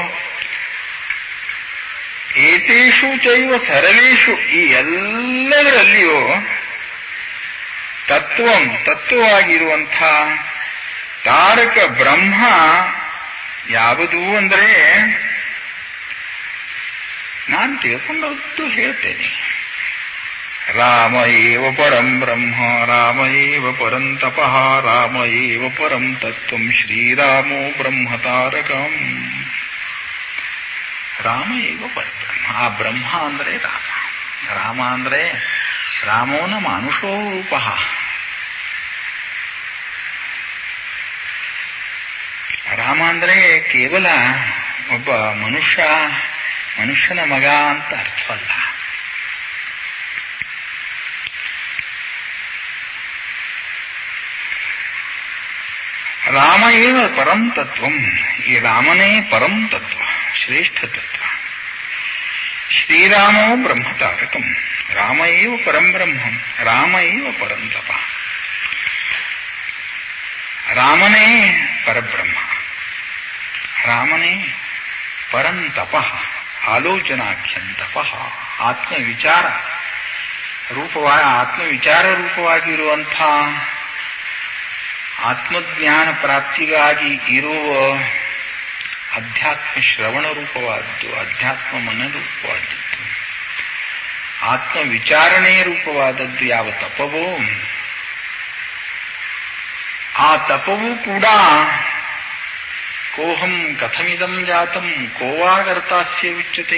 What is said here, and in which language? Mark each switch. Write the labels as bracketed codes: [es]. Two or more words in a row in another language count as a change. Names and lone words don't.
[sa] ಏತೇಷು ಚೈವ ಸರಳೇಶು, [kn] ಈ ಎಲ್ಲದರಲ್ಲಿಯೂ ತತ್ವವಾಗಿರುವಂಥ ತಾರಕ ಬ್ರಹ್ಮ ಯಾವುದು ಅಂದರೆ, ನಾನು ತಿಳ್ಕೊಂಡದ್ದು ಹೇಳ್ತೇನೆ. [sa] ರಾಮ ಏವ ಪರಂ ಬ್ರಹ್ಮ, ರಾಮ ಏವ ಪರಂ ತಪಃ, ರಾಮ ಏವ ಪರಂ ತತ್ವಂ, ಶ್ರೀರಾಮೋ ಬ್ರಹ್ಮ ತಾರಕಂ. ರಾಮ ಏವ ಪರಬ್ರಹ್ಮ. [kn] ಆ ಬ್ರಹ್ಮ ಅಂದರೆ ರಾಮ, ರಾಮ ಅಂದರೆ [sa] ರಾಮೋನ ಮಾನುಷೋ ರೂಪ. [kn] ರಾಮ ಅಂದರೆ ಕೇವಲ ಒಬ್ಬ ಮನುಷ್ಯನ ಮಗ ಅಂತ ಅರ್ಥವಲ್ಲ. [sa] ರಾಮ ಏವ ಪರಂ ತತ್ವಂ. [kn] ಈ ರಾಮನೇ ಪರಂ ತತ್ವ, ಶ್ರೇಷ್ಠ ತತ್ವ. [sa] ಶ್ರೀರಾಮೋ ಬ್ರಹ್ಮ ತಾರಕಂ. ರಾಮ ಏವ ಪರಂ ಬ್ರಹ್ಮಂ, ರಾಮ ಏವ ಪರಂ ತಪ. [kn] ರಾಮನೇ ಪರಬ್ರಹ್ಮ, ರಾಮನೇ ಪರಂ ತಪಃ, [sa] ಆಲೋಚನಾಖ್ಯಂ ತಪಃ. [kn] ಆತ್ಮವಿಚಾರ ರೂಪವಾಗಿರುವಂಥ ಆತ್ಮಜ್ಞಾನ ಪ್ರಾಪ್ತಿಗಾಗಿ ಇರುವ ಅಧ್ಯಾತ್ಮ ಶ್ರವಣ ರೂಪವಾದದ್ದು, ಅಧ್ಯಾತ್ಮ ಮನರೂಪವಾದದ್ದು, ಆತ್ಮ ವಿಚಾರಣೆಯ ರೂಪವಾದದ್ದು ಯಾವ ತಪವೋ, ಆ ತಪವೂ ಕೂಡ [sa] ಕೋಹಂ ಕಥಮಿದಂ ಜಾತಂ ಕೋವಾಗರ್ತಾಸ್ಯ ವಿಚ್ಯತೆ.